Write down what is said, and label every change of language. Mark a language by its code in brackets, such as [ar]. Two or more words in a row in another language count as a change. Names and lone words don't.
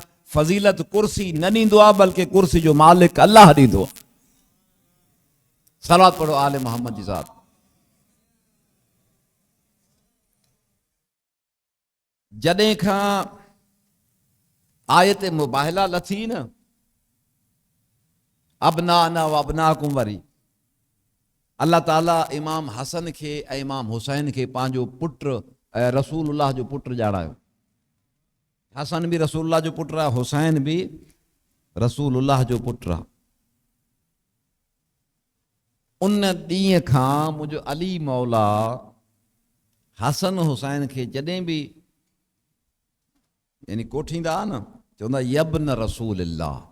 [sd] फज़ीलत कुर्सी न ॾींदो आहे, बल्कि कुर्सी जो मालिक अल्लाह ॾींदो आहे। सलावत पढ़ो आले मोहम्मद जी ज़ात। जॾहिं खां आयत मुबाहिला लथी न, [ar] أبناءنا وأبناءكم, [sd] वरी अल्लाह ताला इमाम हसन खे ऐं इमाम हुसैन खे पंहिंजो पुटु ऐं रसूलुल्लाह जो पुटु ॼाणायो। हसन भी रसूलुल्लाह जो पुटु आहे, हुसैन भी रसूलुल्लाह जो पुटु आहे। उन ॾींहं खां मुंहिंजो अली मौला हसन हुसैन खे जॾहिं बि यानी कोठींदा न, चवंदा [ar] يا ابن رسول الله.